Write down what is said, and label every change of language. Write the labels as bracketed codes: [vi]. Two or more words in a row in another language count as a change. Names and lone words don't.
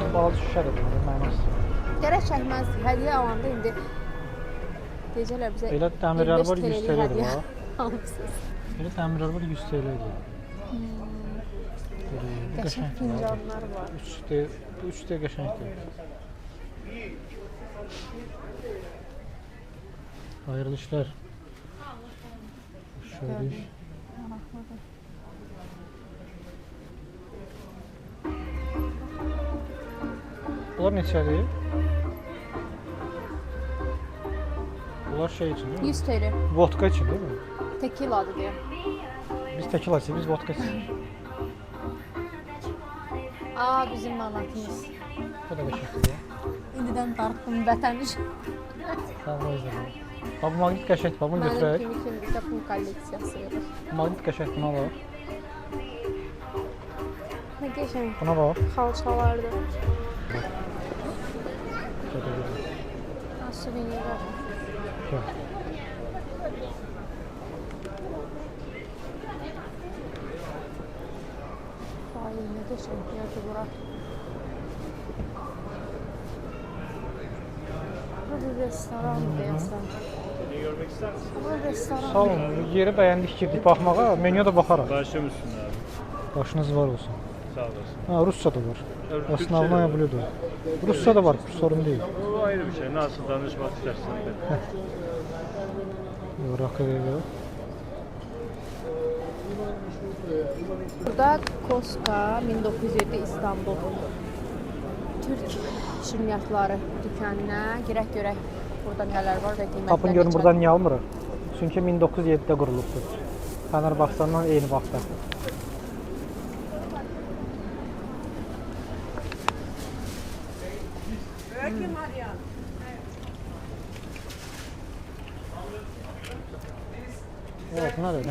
[az] Bazı şüşədir bunun mənası. Gərək çəkməzdik. Hədiyyə alanda indi gecələr bizə Elə dəmirlər var 100 TL-dir hədiyyə var. almışsınız. Elə dəmirlər var 100 TL-dir. Qəşəng fincanlar var. 3D qəşəngdir. [tr] Hayırlı işler. [az] Şöyle. Bunlar neçədir? [tr] Bunlar şey için değil mi? 100 TL. Vodka için değil mi? [az] Tekiladır deyə. [tr] Biz tekila içiyoruz, biz vodka içiyoruz. [az] Aa, bizim manatımız. Bu da qəşəngdir. İndidən dartdım vətən üçün. [tr] Tamam o yüzden. [az] Ha bu magnet qəşəngdir, bunu Mənim götürək. kimi bizə pul kolleksiyası verir. Magnet qəşəngdir, buna bax. Nə qəşəng Buna bax. xalçalardır. [tr] Şöyle bir. [az] Ha, suvenirlər. [tr] Gel. [az] Ay, nə qəşəng yerdir bura. Bura bir restoran deyəsən. Bura restoran. Sağ olun, yeri bəyəndik girdik baxmağa, menüyə də baxarıq. [tr] Başım üstünde abi. Başınız var olsun. [az] Sağ olasın. Ha, Rusça da var. [tr] Evet, [ru] Основное блюдо. [tr] Rusça da var, sorun değil. O ayrı bir şey. Nasıl danışmak istersen de. Rakıya. [az] Burada Koska 1907 İstanbul Türk şirniyyatları dükkanına girək görək burada nələr var və qiymətlər Tapın görün buradan niyə almırıq? Çünki 1907-də qurulubdur. Fenerbahçe'nin eyni vaxtda. [tr] Evet, bunlar öyle.